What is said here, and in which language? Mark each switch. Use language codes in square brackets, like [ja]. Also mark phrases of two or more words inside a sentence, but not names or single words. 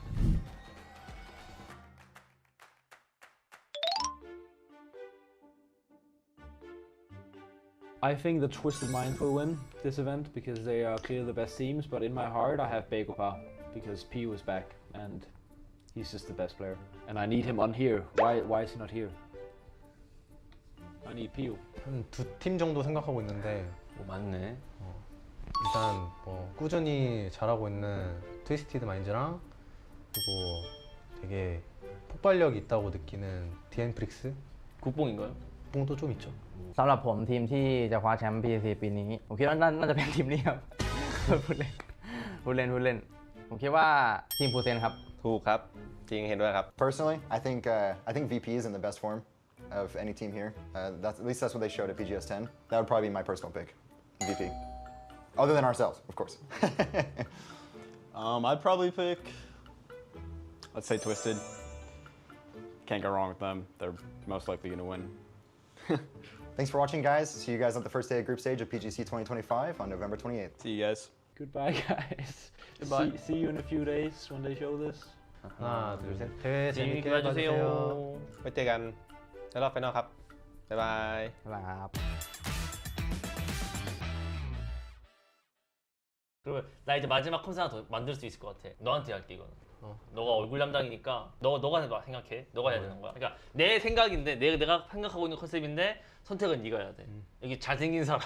[en] I think the Twisted Minds will win this event because they are clearly the best teams, but in my heart I have Bagopa because PU is back and he's just the best player. And I need him on here. Why is he not here? I need PU. [ko] 한 2팀 정도 생각하고 있는데 뭐 맞네. 일단 뭐 꾸준히 잘하고 있는 트위스티드 마인즈랑 그리고 되게 폭발력이 있다고 느끼는 디엔 프릭스 국뽕인가요? 뽕도 좀 있죠. [th] สำหรับผมทีมที่จะคว้าแชมป์ PTC ปีนี้ ผมคิดว่าน่าจะเป็นทีมนี้ครับ พูดเล่น ผมคิดว่าทีมฟูเซนครับ ถูกครับจริงเห็นด้วยครับ [en] Personally, I think VP is in the best form of any team here. At least that's what they showed at PGS 10. That would probably be my personal pick, VP. Other than ourselves, of course. I'd probably pick, let's say Twisted. Can't go wrong with them. They're most likely going to win. Thanks for watching, guys. See you guys at the first day of group stage of PGC 2025 on November 28th. See you guys. Goodbye, guys. Goodbye. See you in a few days when they show this. [ko] 하나 둘 셋. 대회 재밌게 재밌게 봐주세요. 봐주세요. [th] ไว้เจอกันในรอบไฟนอลครับ บ๊ายบาย ครับ [ko] 그러면 나 이제 마지막 컨셉 하나 더 만들 수 있을 것 같아. 너한테 할게 이거는. 너가 얼굴 담당이니까 너가 생각해. 너가 해야 되는 거야. 그러니까 내 생각인데 내가 생각하고 있는 컨셉인데 선택은 네가 해야 돼. 여기 잘생긴 사람.